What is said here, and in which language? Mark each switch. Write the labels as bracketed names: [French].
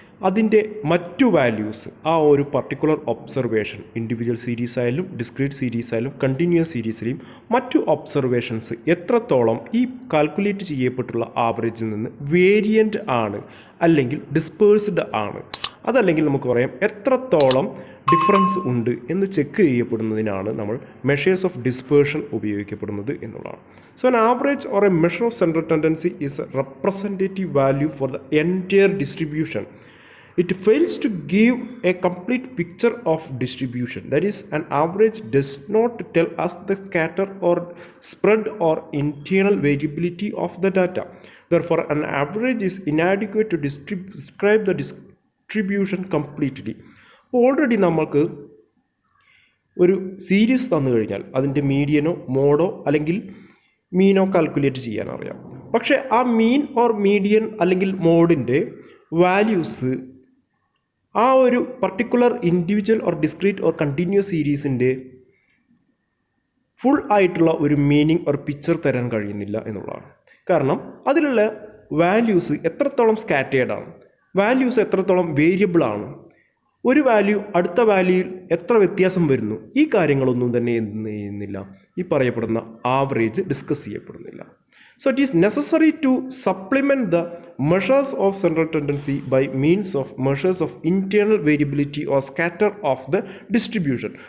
[Malayalam] അതിൻ്റെ മറ്റു വാല്യൂസ് ആ ഒരു പർട്ടിക്കുലർ ഒബ്സർവേഷൻ ഇൻഡിവിജ്വൽ സീരീസ് ആയാലും ഡിസ്ക്രീറ്റ് സീരീസ് ആയാലും കണ്ടിന്യൂസ് സീരീസിലെയും മറ്റു ഒബ്സർവേഷൻസ് എത്രത്തോളം ഈ കാൽക്കുലേറ്റ് ചെയ്യപ്പെട്ടുള്ള ആവറേജിൽ നിന്ന് വേരിയൻ്റ് ആണ് അല്ലെങ്കിൽ ഡിസ്പേഴ്സ്ഡ് ആണ്, അതല്ലെങ്കിൽ നമുക്ക് പറയാം എത്രത്തോളം ഡിഫറൻസ് ഉണ്ട് എന്ന് ചെക്ക് ചെയ്യപ്പെടുന്നതിനാണ് നമ്മൾ മെഷേഴ്സ് ഓഫ് ഡിസ്പേർഷൻ ഉപയോഗിക്കപ്പെടുന്നത് എന്നുള്ളതാണ്. [English] So an average or a measure of central tendency is a representative value for the entire distribution. It fails to give a complete picture of distribution. That is, an average does not tell us the scatter or spread or internal variability of the data. Therefore, an average is inadequate to describe the distribution completely. [Malayalam] Already നമ്മൾക്ക് ഒരു series തന്നു കഴിഞ്ഞാൽ അതിൻ്റെ മീഡിയനോ മോഡോ അല്ലെങ്കിൽ മീനോ calculate ചെയ്യാൻ അറിയാം. പക്ഷേ ആ മീൻ ഓർ മീഡിയൻ അല്ലെങ്കിൽ മോഡിൻ്റെ വാല്യൂസ് ആ ഒരു particular individual or discrete or continuous സീരീസിൻ്റെ full ആയിട്ടുള്ള ഒരു മീനിങ് ഓർ പിക്ചർ തരാൻ കഴിയുന്നില്ല എന്നുള്ളതാണ്. കാരണം അതിലുള്ള വാല്യൂസ് എത്രത്തോളം സ്കാറ്റേർഡാണ്, വാല്യൂസ് എത്രത്തോളം വേരിയബിളാണ്, ഒരു വാല്യൂ അടുത്ത വാല്യൂയിൽ എത്ര വ്യത്യാസം വരുന്നു, ഈ കാര്യങ്ങളൊന്നും തന്നെ എന്ത് ചെയ്യുന്നില്ല, ഈ പറയപ്പെടുന്ന ആവറേജ് ഡിസ്കസ് ചെയ്യപ്പെടുന്നില്ല. [English] So it is necessary to supplement the measures of central tendency by means of measures of internal variability or scatter of the distribution.